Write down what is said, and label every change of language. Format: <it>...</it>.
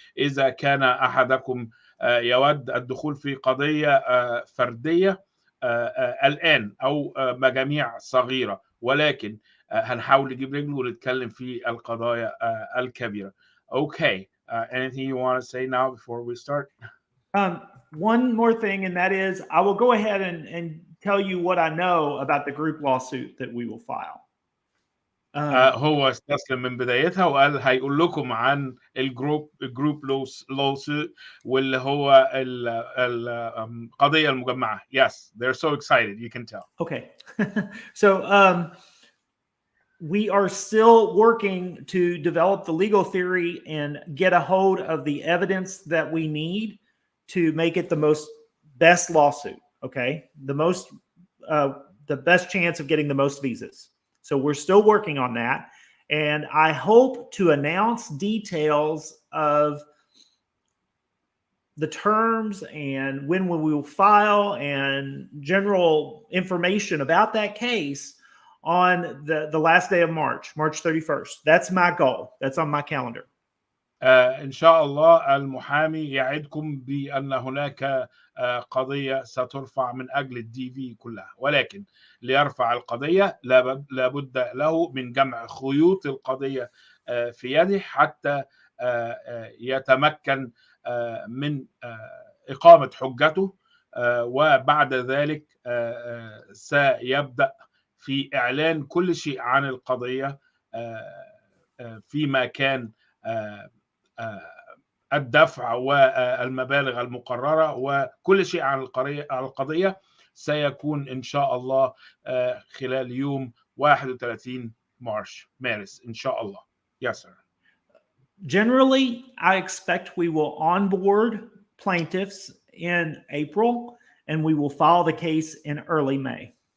<ar>إذا كان أحدكم يود الدخول في قضية فردية الآن أو مجاميع صغيرة، ولكن هنحاول نجيب رجله ونتكلم في القضايا الكبيرة.</ar> <en>Okay. Anything you want to say now before we start? One more thing, and that is I will go ahead and tell you what I know about the group lawsuit that we will file.</en> <ar>هو استسلم من بدايتها وقال هيقول لكم عن الجروب lawsuit واللي هو القضية المجمعة.</ar> <en>Yes, they're so excited, you can tell. Okay. So we are still working to develop the legal theory and get a hold of the evidence that we need to make it the best lawsuit. Okay. The best chance of getting the most visas. So we're still working on that. And I hope to announce details of the terms and when we will file and general information about that case on the last day of March 31st. That's my goal. That's on my calendar.</en> <ar>إن شاء الله المحامي يعدكم بأن هناك قضية سترفع من أجل الدي في كلها، ولكن ليرفع القضية لابد له من جمع خيوط القضية في يده حتى يتمكن من إقامة حجته، وبعد ذلك سيبدأ في إعلان كل شيء عن القضية فيما كان الدفع والمبالغ المقررة وكل شيء عن القضية سيكون إن شاء الله خلال يوم 31 مارس إن شاء الله.</ar> <en>Yes, sir. Generally, I expect we will onboard plaintiffs in April, and we will file the case in early May.</en>